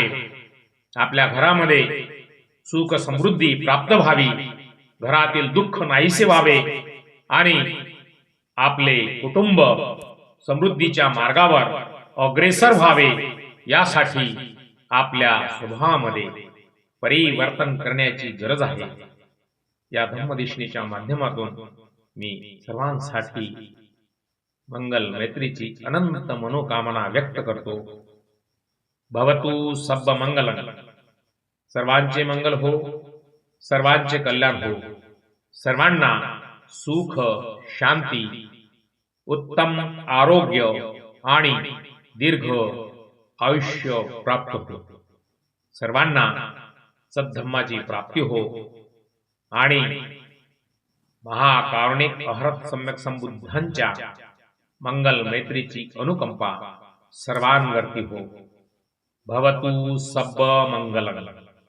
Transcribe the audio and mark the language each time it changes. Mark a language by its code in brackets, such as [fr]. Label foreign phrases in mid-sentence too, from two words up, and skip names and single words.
[mr] आपल्या घरामध्ये सुख समृद्धी प्राप्त व्हावी, घरातील दुःख नाहीसे व्हावे आणि आपले कुटुंब समृद्धीच्या मार्गावर अग्रेसर व्हावे, यासाठी आपल्या स्वभावामध्ये परिवर्तन करण्याची गरज आहे. या धम्मदेशनेच्या माध्यमातून मी सर्वांसाठी मंगल मैत्रीची अनंत मनोकामना व्यक्त करतो. [pi] भवतु सब्ब मंगलम. [mr] सर्वांचे मंगल हो, सर्वांचे कल्याण हो, सर्वांना सुख, शांती, उत्तम आरोग्य आणि दीर्घ आयुष्य प्राप्त हो. सर्वांना सद्धम्माची प्राप्ती हो आणि महाकारुणिक अहरत सम्यक संबुद्धांच्या मंगल मैत्रीची अनुकंपा सर्वांवरती हो. [pi] भवतु सब्ब मंगलम.